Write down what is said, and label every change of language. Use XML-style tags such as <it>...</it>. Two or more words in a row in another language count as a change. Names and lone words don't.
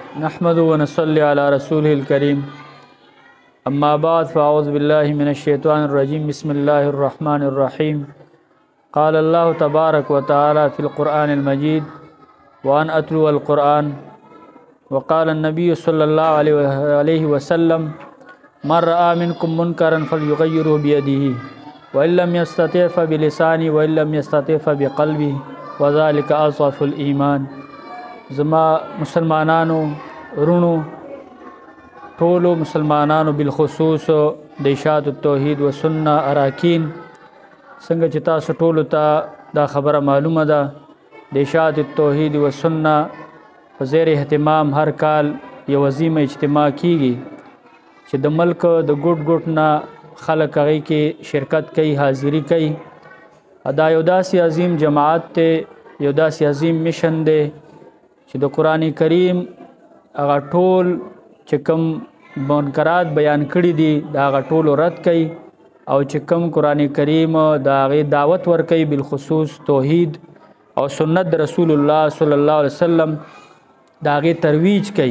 <ar>نحمده ونصلي على رسوله الكريم أما بعد فأعوذ بالله من الشيطان الرجيم بسم الله الرحمن الرحيم قال الله تبارك وتعالى في القرآن المجيد وأن أتلو القرآن وقال النبي صلى الله عليه وسلم من رأى منكم منكرا فليغيره بيده وإن لم يستطع فبلسانه وإن لم يستطع فبقلبه وذلك أضعف الإيمان.</ar> <ps>زما مسلمانانو وروڼو ټولو مسلمانانو بالخصوص د इशाअत तौहीद व सुन्ना अराकीन संग چې تاسو ټولو ته دا خبره معلومه ده د इशाअत तौहीद व सुन्ना په زیر اهتمام هر کال یو عظیمه اجتماع کیږي چې د ملک د ګوټ نه خلک هغې کې شرکت کوي، حاضری کوي. دا یو داسې عظیم جماعت دی، یو داسې عظیم مشن دی چې د قرآن کریم هغه ټول چې کوم منکرات بیان کړي دي دا هغه ټول رد کوي او چې کوم قرآن کریم دا هغې دعوت ورکوي بالخصوص توحید او سنت د رسول الله صلی الله علیه وسلم دا هغې ترویج کوي.</ps>